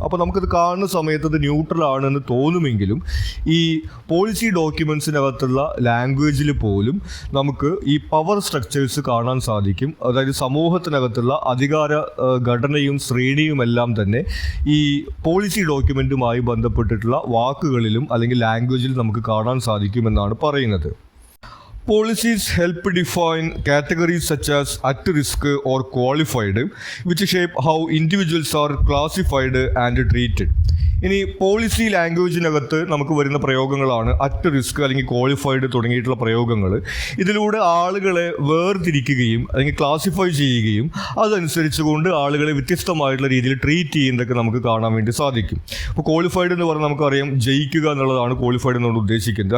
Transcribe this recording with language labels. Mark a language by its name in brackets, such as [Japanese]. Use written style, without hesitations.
[Malayalam] അപ്പോൾ നമുക്കത് കാണുന്ന സമയത്ത് അത് ന്യൂട്രൽ ആണെന്ന് തോന്നുമെങ്കിലും ഈ പോളിസി ഡോക്യുമെൻറ്റ്സിനകത്തുള്ള ലാംഗ്വേജിൽ പോലും നമുക്ക് ഈ പവർ സ്ട്രക്ചേഴ്സ് കാണാൻ സാധിക്കും. അതായത് സമൂഹത്തിനകത്തുള്ള അധികാര ഘടനയും ശ്രേണിയും എല്ലാം തന്നെ ഈ പോളിസി ഡോക്യുമെൻറ്റുമായി ബന്ധപ്പെട്ടിട്ടുള്ള വാക്കുകളിലും അല്ലെങ്കിൽ ലാംഗ്വേജിലും നമുക്ക് കാണാൻ സാധിക്കുമെന്നാണ് പറയുന്നത്. [English] Policies help define categories such as at risk or qualified, which shape how individuals are classified and treated. [Malayalam] ഇനി പോളിസി ലാംഗ്വേജിനകത്ത് നമുക്ക് വരുന്ന പ്രയോഗങ്ങളാണ് അറ്റ് റിസ്ക് അല്ലെങ്കിൽ ക്വാളിഫൈഡ് തുടങ്ങിയിട്ടുള്ള പ്രയോഗങ്ങൾ. ഇതിലൂടെ ആളുകളെ വേർതിരിക്കുകയും അല്ലെങ്കിൽ ക്ലാസിഫൈ ചെയ്യുകയും അതനുസരിച്ചുകൊണ്ട് ആളുകളെ വ്യത്യസ്തമായിട്ടുള്ള രീതിയിൽ ട്രീറ്റ് ചെയ്യുന്നതൊക്കെ നമുക്ക് കാണാൻ വേണ്ടി സാധിക്കും. ഇപ്പോൾ ക്വാളിഫൈഡ് എന്ന് പറഞ്ഞാൽ നമുക്കറിയാം ജയിക്കുക എന്നുള്ളതാണ് ക്വാളിഫൈഡ് എന്നുകൊണ്ട് ഉദ്ദേശിക്കുന്നത്.